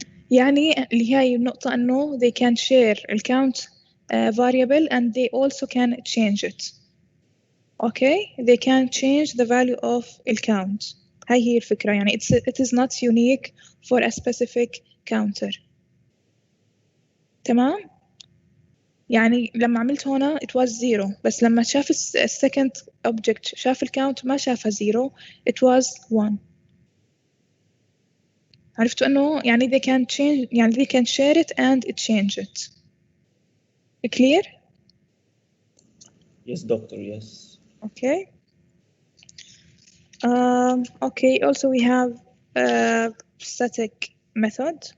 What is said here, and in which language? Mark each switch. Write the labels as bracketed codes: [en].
[ar] يعني اللي هي النقطة إنه [en] they can share the count variable and they also can change it. Okay, they can change the value of the count. [ar] هاي هي الفكرة. يعني [en] it is not unique for a specific counter. [ar] تمام. يعني لما عملت هنا [en] it was 0, [ar] بس لما شاف [en] second object [ar] شاف الكاونت ما شافها 0, [en] it was 1. [ar] عرفتوا إنه يعني [en] they can change, [ar] يعني [en] they can share it and change it. Clear? Yes, doctor, yes. Okay. Okay, also we have static method.